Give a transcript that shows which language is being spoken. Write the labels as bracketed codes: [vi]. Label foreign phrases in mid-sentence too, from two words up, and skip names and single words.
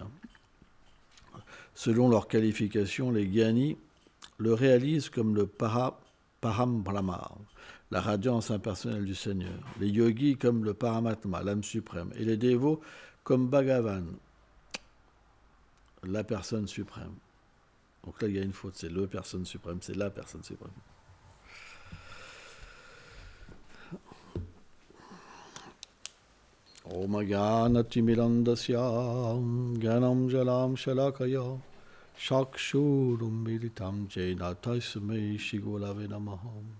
[fr] Selon leur qualification, les Gyanis le réalisent comme le [sa] Param Brahma, [fr] la radiance impersonnelle du Seigneur, les Yogis comme le Paramatma, l'âme suprême, et les dévots comme Bhagavan, la personne suprême. Donc là, il y a une faute, c'est le personne suprême, c'est la personne suprême. [sa] Om Gyanati Mirandasya Gyanam Jalam Shalakaya Shakshurum Militam Jena Taisme Shigolave Namaha.